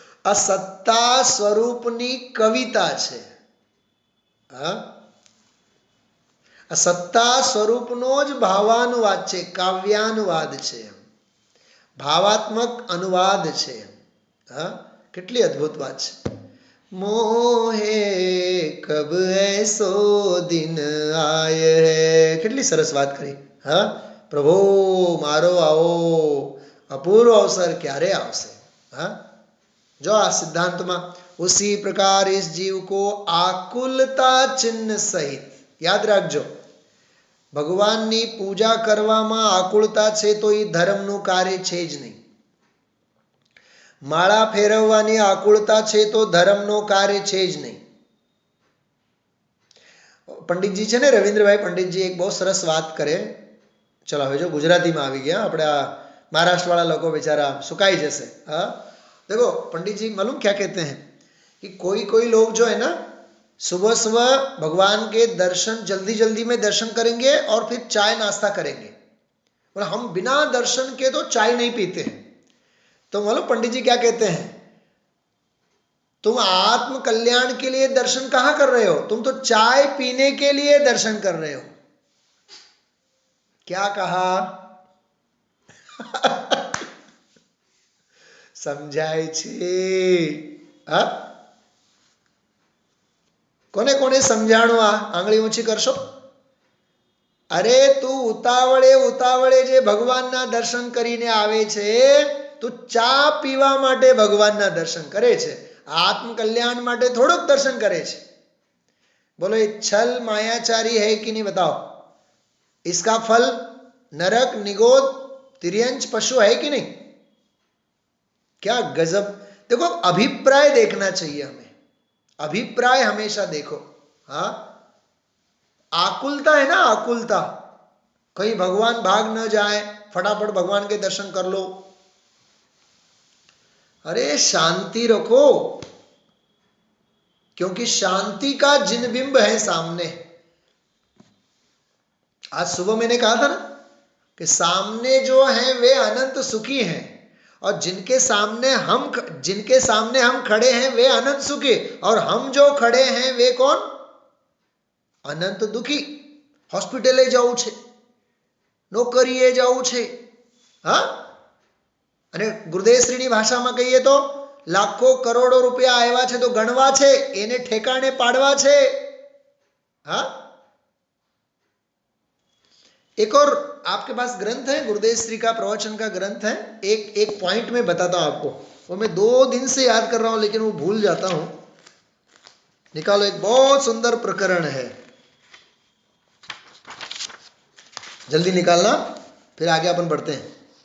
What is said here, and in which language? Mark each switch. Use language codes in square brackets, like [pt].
[gu] આ સત્તા સ્વરૂપની કવિતા છે। હા, આ સત્તા સ્વરૂપનો જ ભાવાનુવાદ છે, કાવ્યાનુવાદ છે, ભાવાત્મક અનુવાદ છે। હા, કેટલી અદ્ભુત વાત છે। [hi] મોહે કબ એસો દિન આયે હૈ, [gu] કેટલી સરસ વાત કરી। હા, પ્રભુ મારો આવો અપૂર્વ અવસર ક્યારે આવશે। [hi] હા, जो आ सिद्धांत में उसी प्रकार इस जीव को आकुलता चिन्ह सहित याद रखो। [gu] भगवान ની પૂજા કરવામાં આકુળતા છે તો એ ધર્મનું કાર્ય છે જ નહીં। માળા ફેરવવાની આકુળતા છે તો ધર્મનો કાર્ય છે જ નહીં। પંડિતજી છે ને, રવિન્દ્રભાઈ પંડિતજી એક બહુ સરસ વાત કરે। ચલો હવે જો ગુજરાતીમાં આવી ગયા, આપણે આ મહારાષ્ટ્રવાળા લોકો બેચારા સુકાઈ જશે। [hi] હા, देखो पंडित जी मालूम क्या कहते हैं कि कोई कोई लोग जो है ना सुबह सुबह भगवान के दर्शन जल्दी जल्दी में दर्शन करेंगे और फिर चाय नाश्ता करेंगे, और हम बिना दर्शन के तो चाय नहीं पीते हैं। तो मालूम पंडित जी क्या कहते हैं, तुम आत्म कल्याण के लिए दर्शन कहाँ कर रहे हो, तुम तो चाय पीने के लिए दर्शन कर रहे हो। क्या कहा? [gu] સમજાય છે? હા, કોને કોને સમજાણું? આ આંગળી ઊંચી કરશો। અરે તું ઉતાવળે ઉતાવળે જે ભગવાનના દર્શન કરીને આવે છે, તું ચા પીવા માટે ભગવાનના દર્શન કરે છે, આત્મ કલ્યાણ માટે થોડુંક દર્શન કરે છે। [hi] બોલો ये छल मायाचारी है कि नहीं बताओ? इसका फल नरक निगोद तिर्यंच पशु है कि नहीं? क्या गजब। देखो अभिप्राय देखना चाहिए हमें, अभिप्राय हमेशा देखो। हाँ, आकुलता है ना, आकुलता, कहीं भगवान भाग न जाए, फटाफट भगवान के दर्शन कर लो। अरे शांति रखो, क्योंकि शांति का जिन बिंब है सामने। आज सुबह मैंने कहा था ना कि सामने जो है वे अनंत सुखी हैं, और जिनके सामने हम खड़े हैं वे अनंत सुखी, और हम जो खड़े हैं वे कौन? अनंत दुखी। [gu] હોસ્પિટલે જવું છે, નોકરીએ જવું છે, હા, અને ગુરુદેવશ્રીની ભાષામાં કહીએ તો લાખો કરોડો રૂપિયા આવ્યા છે તો ગણવા છે, એને ઠેકાણે પાડવા છે। [hi] हाँ, एक और आपके पास ग्रंथ है, गुरुदेव श्री का प्रवचन का ग्रंथ है। एक पॉइंट में बताता हूं आपको, वो मैं 2 दिन से याद कर रहा हूं लेकिन वो भूल जाता हूं। निकालो, एक बहुत सुंदर प्रकरण है, जल्दी निकालना, फिर आगे अपन बढ़ते हैं।